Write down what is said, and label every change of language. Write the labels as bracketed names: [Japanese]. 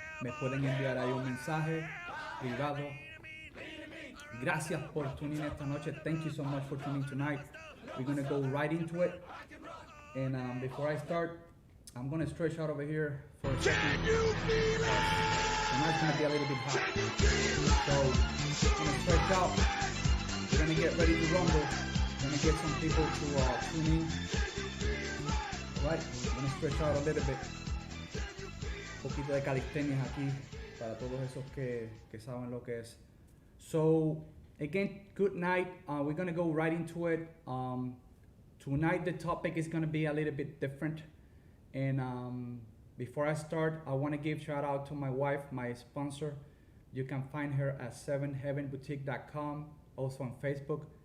[Spanish] Me pueden enviar ahí un mensaje privado. Gracias por tuning esta noche. [English] Thank you so much for tuning tonight. We're going to go right into it. And before I start, I'm going to stretch out over here for a second. Tonight's going to be a little bit hot. So, I'm going to stretch out. We're going to get ready to rumble. We're going to get some people to tune in. Alright, I'm going to stretch out a little bit. [Spanish] Un poquito de calistenia aquí para todos esos que saben lo que es. [English] So, again, good night. We're going to go right into it. Tonight the topic is going to be a little bit different, and before I start, I want to give shout out to my wife, my sponsor. You can find her at 7heavenboutique.com, also on Facebook.